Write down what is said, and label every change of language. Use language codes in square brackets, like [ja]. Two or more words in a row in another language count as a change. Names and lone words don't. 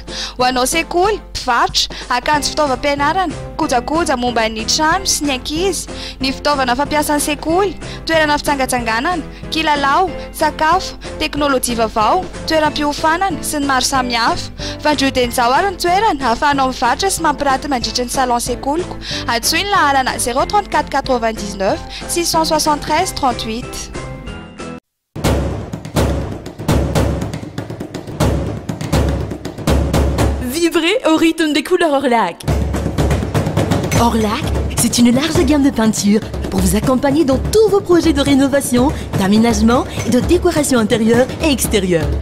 [mg] Ho anao sekoly, mpivarotra, akanjo fitaovam-pianarana, kojakoja momba ny trano sy ny ankizy, ny fitaovana fampiasan'ny sekoly, toerana fitsangatsanganana, kilalao, sakafo, teknôlôjia vaovao, toeram-piofanana sy ny maro samihafa. Fandroten'izao ary ny toerana ahafahanao mivarotra sy mampiranty mandritra ny salon sekoloko. Antsoina ny laharana 034 99 673 38. [fr] Vibrez au rythme des couleurs Orlac. Orlac, c'est une large gamme de peintures pour vous accompagner dans tous vos projets de rénovation, d'aménagement et de décoration intérieure et extérieure.